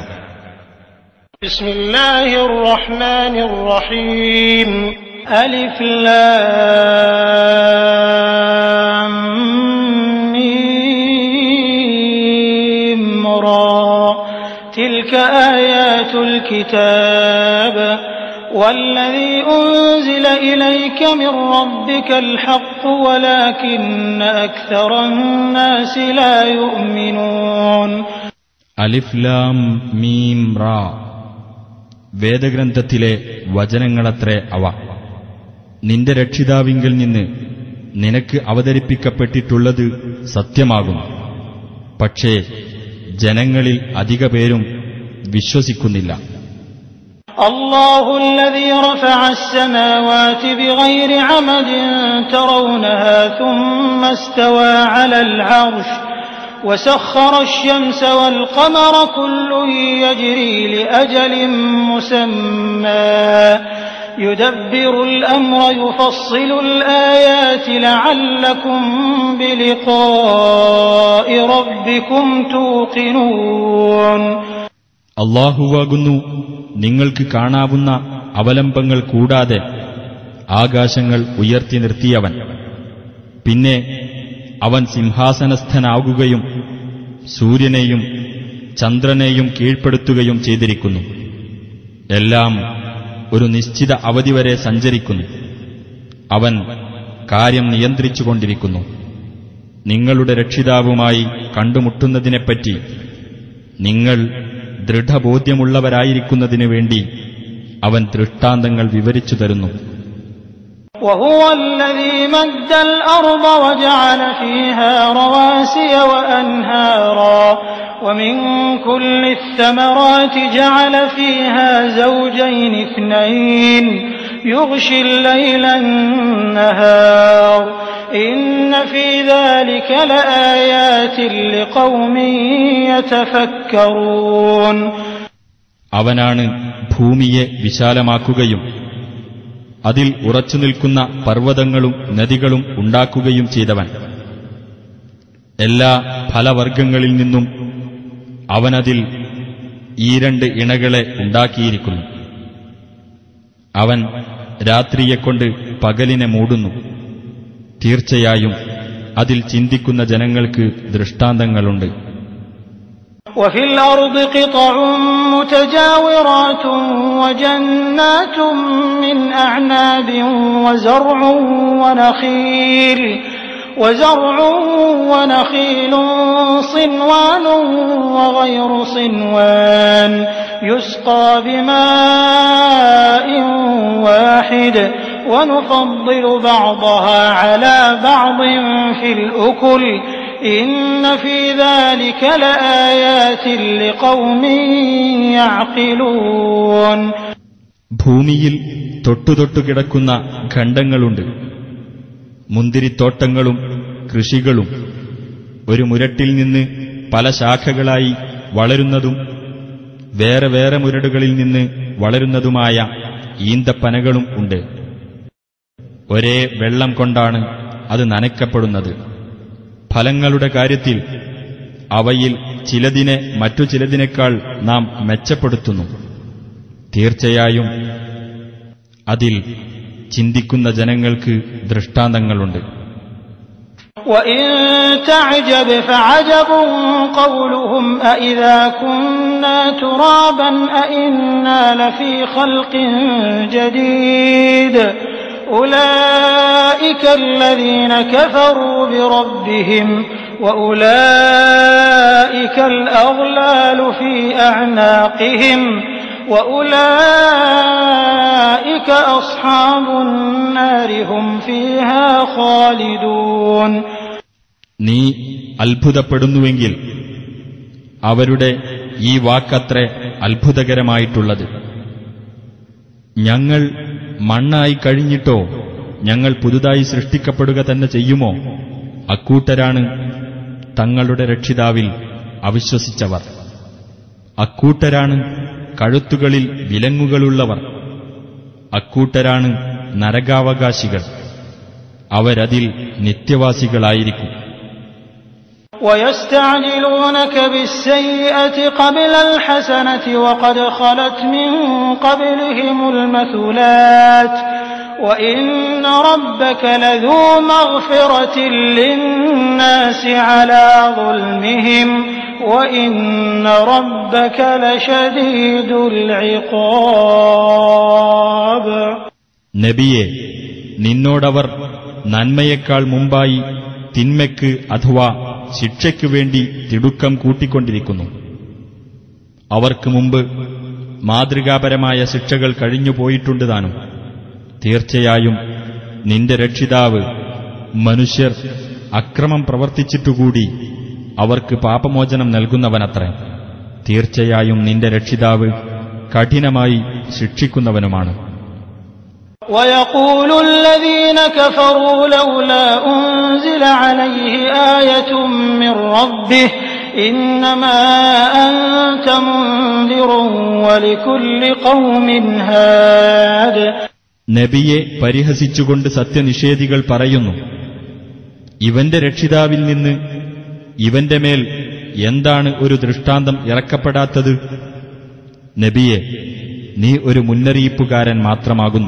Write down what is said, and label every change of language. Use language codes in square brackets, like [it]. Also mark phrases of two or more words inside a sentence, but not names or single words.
[ar] بسم الله الرحمن الرحيم. ألف لام ميم را. تلك آيات الكتاب والذي أنزل إليك من ربك الحق ولكن أكثر الناس لا يؤمنون. ألف لام ميم را. [ml] വേദഗ്രന്ഥത്തിലെ വചനങ്ങളത്രേ അവ. നിന്റെ രക്ഷിതാവിങ്കിൽ നിന്ന് നിനക്ക് അവതരിപ്പിക്കപ്പെട്ടിട്ടുള്ളത് സത്യമാകുന്നു. പക്ഷേ ജനങ്ങളിൽ അധിക പേരും വിശ്വസിക്കുന്നില്ല. [ar] الله الذي رفع السماوات بغير عمد ترونها ثم استوى على العرش وسخر الشمس والقمر كل يجري لأجل مسمى يدبر الأمر يفصل الآيات لعلكم بلقاء ربكم توقنون. [ml] അല്ലാഹുവാകുന്നു നിങ്ങൾക്ക് കാണാവുന്ന അവലംബങ്ങൾ കൂടാതെ ആകാശങ്ങൾ ഉയർത്തി നിർത്തിയവൻ. പിന്നെ അവൻ സിംഹാസനസ്ഥനാകുകയും സൂര്യനെയും ചന്ദ്രനെയും കീഴ്പ്പെടുത്തുകയും ചെയ്തിരിക്കുന്നു. എല്ലാം ഒരു നിശ്ചിത അവധി വരെ സഞ്ചരിക്കുന്നു. അവൻ കാര്യം നിയന്ത്രിച്ചുകൊണ്ടിരിക്കുന്നു. നിങ്ങളുടെ രക്ഷിതാവുമായി കണ്ടുമുട്ടുന്നതിനെപ്പറ്റി നിങ്ങൾ ദൃഢബോധ്യമുള്ളവരായിരിക്കുന്നതിനു വേണ്ടി അവൻ ദൃഷ്ടാന്തങ്ങൾ വിവരിച്ചു തരുന്നു. [ar] وهو الذي مد الأرض وجعل فيها رواسي وأنهارا ومن كل الثمرات جعل فيها زوجين اثنين يغشي الليل النهار إن في ذلك لآيات لقوم يتفكرون. [ml] അവനാണ് ഭൂമിയെ വിശാലമാക്കുകയും അതിൽ ഉറച്ചുനിൽക്കുന്ന പർവ്വതങ്ങളും നദികളും ഉണ്ടാക്കുകയും ചെയ്തവൻ. എല്ലാ ഫലവർഗങ്ങളിൽ നിന്നും അവനതിൽ ഈ 2 ഇണകളെ ഉണ്ടാക്കിയിരിക്കുന്നു. അവൻ രാത്രിയെക്കൊണ്ട് പകലിനെ മൂടുന്നു. തീർച്ചയായും അതിൽ ചിന്തിക്കുന്ന ജനങ്ങൾക്ക് ദൃഷ്ടാന്തങ്ങളുണ്ട്. [ar] وفي الأرض قطع متجاورات وجنات من أعناب وزرع ونخيل صنوان وغير صنوان يسقى بماء واحد ونفضل بعضها على بعض في الأكل إن في ذلك لآيات لقوم يعقلون. [ml] ഭൂമിയിൽ തൊട്ടുതൊട്ടു കിടക്കുന്ന ഖണ്ഡങ്ങളുണ്ട്. മുന്തിരിത്തോട്ടങ്ങളും കൃഷികളും ഒരു മുരട്ടിൽ നിന്ന് പല ശാഖകളായി വളരുന്നതും വേറെ വേറെ മുരടുകളിൽ നിന്ന് വളരുന്നതുമായ ഈന്തപ്പനകളും ഉണ്ട്. ഒരേ വെള്ളം കൊണ്ടാണ് അത് നനയ്ക്കപ്പെടുന്നത്. ഫലങ്ങളുടെ കാര്യത്തിൽ അവയിൽ ചിലതിനെ മറ്റു ചിലതിനേക്കാൾ നാം മെച്ചപ്പെടുത്തുന്നു. തീർച്ചയായും അതിൽ ചിന്തിക്കുന്ന ജനങ്ങൾക്ക് ദൃഷ്ടാന്തങ്ങളുണ്ട്. [ar] وَإِن تَعْجَبْ فَعَجَبٌ قَوْلُهُمْ أَإِذَا كُنَّا تُرَابًا أَإِنَّا لَفِي خَلْقٍ جَدِيدٍ أُولَئِكَ الَّذِينَ كَفَرُوا بِرَبِّهِمْ وَأُولَئِكَ الْأَغْلَالُ فِي أَعْنَاقِهِمْ وَأُولَئِكَ أَصْحَابُ النَّارِ هُمْ فِيهَا خَالِدُونَ. [ml] നീ അത്ഭുതപ്പെടുന്നുവെങ്കിൽ അവരുടെ ഈ വാക്കത്രേ അത്ഭുതകരമായിട്ടുള്ളത്. ഞങ്ങൾ മണ്ണായി കഴിഞ്ഞിട്ടോ ഞങ്ങൾ പുതുതായി സൃഷ്ടിക്കപ്പെടുക തന്നെ ചെയ്യുമോ? അക്കൂട്ടരാണ് തങ്ങളുടെ രക്ഷിതാവിൽ അവിശ്വസിച്ചവർ. അക്കൂട്ടരാണ് കഴുത്തുകളിൽ വിലങ്ങുകളുള്ളവർ, അക്കൂട്ടരാണ് നരകാവകാശികൾ. അവരതിൽ നിത്യവാസികളായിരിക്കും. [ar] وَيَسْتَعْجِلُونَكَ بِالسَّيِّئَةِ قَبْلَ الْحَسَنَةِ وَقَدْ خَلَتْ مِن قَبْلِهِمُ الْمَثُلَاتُ وَإِنَّ رَبَّكَ لَذُو مَغْفِرَةٍ لِّلنَّاسِ عَلَىٰ ظُلْمِهِمْ وَإِنَّ رَبَّكَ لَشَدِيدُ الْعِقَابِ. [ml] നബിയെ, നിന്നോടവർ നന്മയേക്കാൾ മുമ്പായി തിന്മയ്ക്ക് അഥവാ ശിക്ഷയ്ക്കു വേണ്ടി തിടുക്കം കൂട്ടിക്കൊണ്ടിരിക്കുന്നു. അവർക്ക് മുമ്പ് മാതൃകാപരമായ ശിക്ഷകൾ കഴിഞ്ഞുപോയിട്ടുണ്ട് താനും. തീർച്ചയായും നിന്റെ രക്ഷിതാവ് മനുഷ്യർ അക്രമം പ്രവർത്തിച്ചിട്ടുകൂടി അവർക്ക് പാപമോചനം നൽകുന്നവനത്രേ. തീർച്ചയായും നിന്റെ രക്ഷിതാവ് കഠിനമായി ശിക്ഷിക്കുന്നവനുമാണ്. [ar] وَيَقُولُ الَّذِينَ كَفَرُوا لَوْلَا أُنزِلَ عَلَيْهِ آيَةٌ مِّن رَّبِّهِ إِنَّمَا أَنتَ مُنذِرٌ وَلِكُلِّ قَوْمٍ هَادٍ. [ml] നബിയെ പരിഹസിച്ചുകൊണ്ട് സത്യനിഷേധികൾ പറയുന്നു, ഇവന്റെ രക്ഷിതാവിൽ നിന്ന് ഇവന്റെ മേൽ എന്താണ് ഒരു ദൃഷ്ടാന്തം ഇറക്കപ്പെടാത്തത്? നബിയെ, നീ ഒരു മുന്നറിയിപ്പുകാരൻ മാത്രമാകുന്നു.